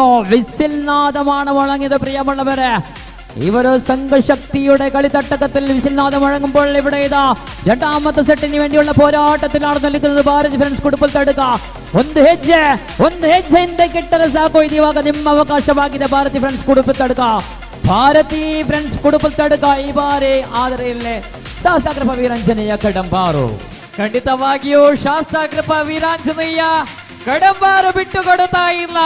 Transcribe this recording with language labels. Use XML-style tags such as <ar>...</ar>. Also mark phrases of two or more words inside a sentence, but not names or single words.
<ml>വിസിൽ നാദമാണ് മുഴങ്ങിയത്. പ്രിയമുള്ളവരെ, ഇവര് സംഘശക്തിയുടെ കളിത്തട്ടകത്തിൽ വിസിൽ നാദം മുഴങ്ങുമ്പോൾ ഇവിടെ ഇതാ രണ്ടാമത്തെ സെറ്റിന് വേണ്ടിയുള്ള പോരാട്ടത്തിലാണ് നിൽക്കുന്നത്.</ml> <kn>ಭಾರತಿ ಫ್ರೆಂಡ್ಸ್ ಕುಡುಪಲ್ ತಡಕ ಒಂದು ಹೆಜ್ಜೆಯಿಂದ ಕೆಟ್ಟರೆ ಸಾಕು. ಇದು ಇವಾಗ ನಿಮ್ಮ ಅವಕಾಶವಾಗಿದೆ. ಭಾರತಿ ಫ್ರೆಂಡ್ಸ್ ಕುಡುಪಲ್ ತಡಕ, ಭಾರತಿ ಫ್ರೆಂಡ್ಸ್ ಕುಡುಪಲ್ ತಡಕ ಈ ಬಾರಿ. ಆದರೆ ಇಲ್ಲೇ ಶಾಸ್ತಾಕೃಪ ವೀರಾಂಜನೇಯ ಕಡಂಬಾರು. ಖಂಡಿತವಾಗಿಯೂ ಶಾಸ್ತಾಕೃಪ ವೀರಾಂಜನೇಯ ಕಡಂಬಾರು ಬಿಟ್ಟು ಕೊಡುತ್ತಾ ಇಲ್ಲ.</kn>